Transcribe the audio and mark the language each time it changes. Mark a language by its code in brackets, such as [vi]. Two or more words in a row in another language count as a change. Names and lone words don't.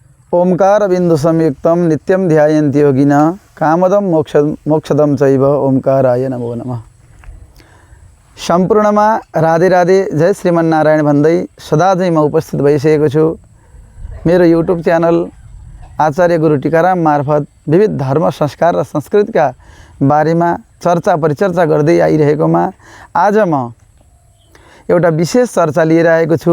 [sa] ओंकार बिंदु संयुक्तम नित्यम ध्यायन्ति योगिना कामदम मोक्षदम चैव ओंकाराय नमो नमः। [ne] सम्पूर्णमा राधे राधे जय श्रीमन्नारायण भन्दै सदा चाहिँ म उपस्थित भइसकेको छु। मेरो युट्युब च्यानल आचार्य गुरु टीकाराम मार्फत विविध धर्म संस्कार र संस्कृतिका बारेमा चर्चा परिचर्चा गर्दै आइरहेकोमा आज म एउटा विशेष चर्चा लिएर आएको छु।